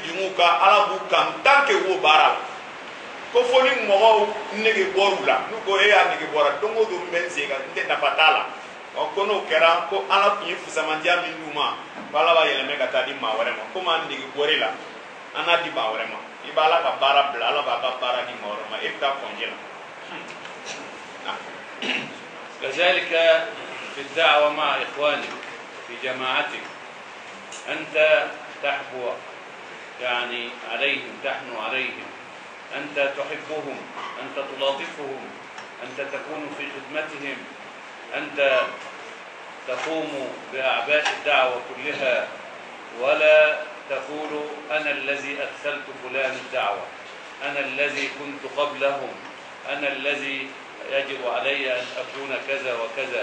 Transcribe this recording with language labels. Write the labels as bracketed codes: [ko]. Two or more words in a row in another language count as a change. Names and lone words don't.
[bm] juguw kan ala b'u kan [fr] tant que [bm] wo baara la ko fo ni mɔgɔw nege bɔr'u la n'u ko e y'a nege bɔra don o don n bɛ n sen kan n tɛ nafa t'a la ko n'o kɛra ko ala tun ye fusamandiya min d'u ma ko ala b'a yɛlɛmɛ ka taa di maa wɛrɛ ma komi an nege bɔr'e la an n'a di maa wɛrɛ ma i b'a ala ka baara bila ala b'a ka baara di maa wɛrɛ ma e bɛ taa kɔnjɛ la. [ar] كذلك في الدعوة مع إخوانك في جماعتك، أنت تحبو يعني عليهم، تحنو عليهم، أنت تحبهم، أنت تلاطفهم، أنت تكون في خدمتهم، أنت تقوم بأعباء الدعوة كلها، ولا تقول أنا الذي أدخلت فلان الدعوة، أنا الذي كنت قبلهم، أنا الذي يجب علي أن أكون كذا وكذا.